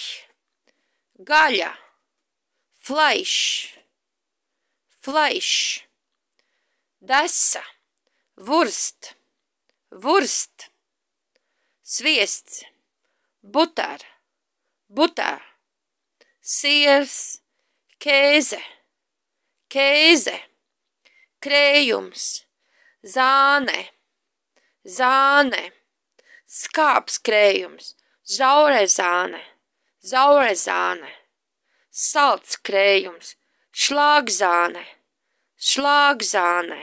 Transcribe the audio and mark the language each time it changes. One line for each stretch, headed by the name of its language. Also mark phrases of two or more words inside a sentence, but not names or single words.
German: Gaļa, Fleisch, Fleisch. Desa, Wurst, Wurst. Sviests, Butter, Butter. Siers, Käse, Käse. Krējums, zāne, zāne.
Latvian: Skāps krējums,
German: zaurezāne, zaurezāne.
Latvian: Salds krējums,
German: šlāgzāne, šlāgzāne.